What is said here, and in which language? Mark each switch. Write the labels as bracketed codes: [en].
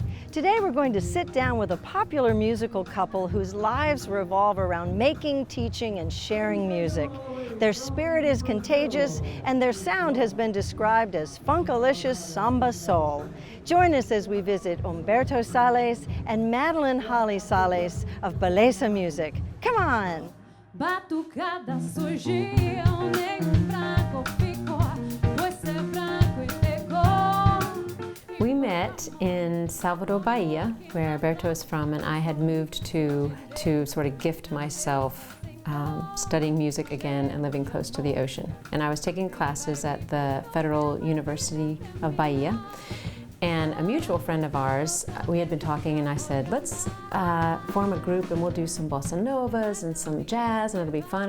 [en] Today we're going to sit down with a popular musical couple whose lives revolve around making, teaching, and sharing music. Their spirit is contagious, and their sound has been described as funkalicious samba soul. Join us as we visit Humberto Sales and Madeline Holly Sales of Beleza Music. Come on! [pt] Batucada surgiu, negro branco ficou, você branco e pegou. [en] We met in Salvador, Bahia, where Alberto is from, and I had moved to sort of gift myself studying music again and living close to the ocean. And I was taking classes at the Federal University of Bahia. And a mutual friend of ours, we had been talking, and I said, let's form a group and we'll do some bossa novas and some jazz and it'll be fun.